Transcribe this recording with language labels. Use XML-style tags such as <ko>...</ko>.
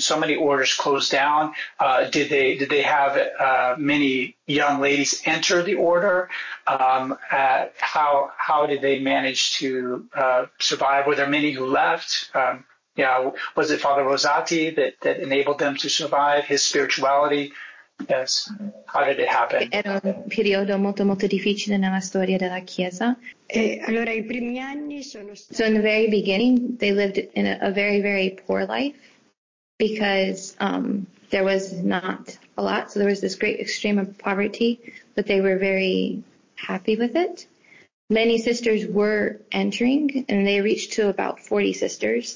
<en>So many orders closed down. Did they have many young ladies enter the order? How did they manage to survive? Were there many who left? Was it Father Rosati that enabled them to survive? His spirituality. Yes. How did it happen?</en> <it>Era un periodo molto molto difficile nella storia della Chiesa. E allora i primi anni sono.</it> <en>So in the very beginning, they lived in a very very poor life. Because there was not a lot, so there was this great extreme of poverty, but they were very happy with it. Many sisters were entering, and they reached to about 40 sisters.</en>